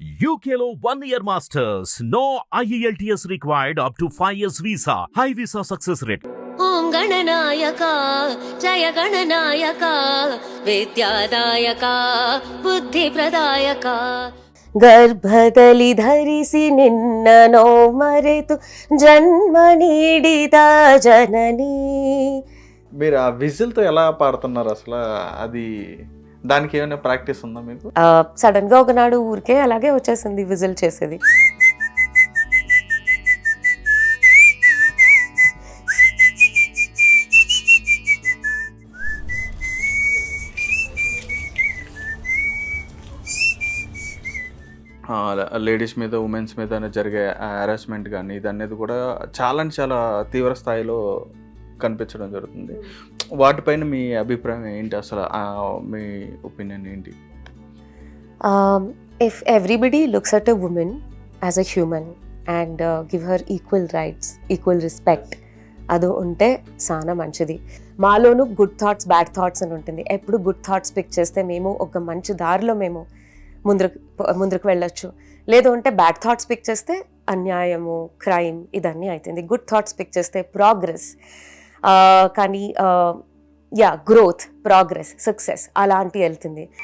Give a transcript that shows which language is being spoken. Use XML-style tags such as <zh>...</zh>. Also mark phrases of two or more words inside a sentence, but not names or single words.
<en>UKLO 1 year masters. No IELTS required up to 5 years visa. High visa success rate.</en> <kn>ಓಂ ಗಣನಾಯಕ ಜಯ ಗಣನಾಯಕ ವಿದ್ಯಾದಾಯಕ ಬುದ್ಧಿ ಪ್ರದಾಯಕ ಗರ್ಭದಲ್ಲಿ ಧರಿಸಿ ನಿನ್ನನೋ ಮರೆತು ಜನ್ಮ ನೀಡಿದ ಜನನಿ.</kn> <te>మీరు ఆ విజిల్తో ఎలా పాడుతున్నారు అసలు? అది దానికి ఏమైనా ప్రాక్టీస్ ఉందా మీకు? సడన్ గా ఒకనాడు ఊరికే అలాగే వచ్చేసింది విజిల్ చేసేది. లేడీస్ మీద ఉమెన్స్ మీద జరిగే హరాస్మెంట్ కానీ ఇది అనేది కూడా చాలా తీవ్ర స్థాయిలో కనిపించడం జరుగుతుంది. వాటిపైన మీ అభిప్రాయం ఏంటి అసలు? మీ ఒపీనియన్ ఏంటి?</te> <en>If everybody looks at a woman as a human and give her equal rights, equal respect,</en> <te>అది ఉంటే చాలా మంచిది. మాలోనూ</te> <en>good thoughts bad thoughts</en> <te>అని ఉంటుంది. ఎప్పుడు</te> <en>good thoughts pick</en> <te>చేస్తే మేము ఒక మంచి దారిలో మేము ముందుకు వెళ్ళొచ్చు. లేదు అంటే</te> <en>bad thoughts pick</en> <te>చేస్తే అన్యాయము, క్రైమ్ ఇదన్నీ అవుతుంది.</te> <en>good thoughts pick</en> <te>చేస్తే ప్రోగ్రెస్, కానీ</te> <en>growth, progress, success</en> <te>అలాంటి వెళ్తుంది.</te>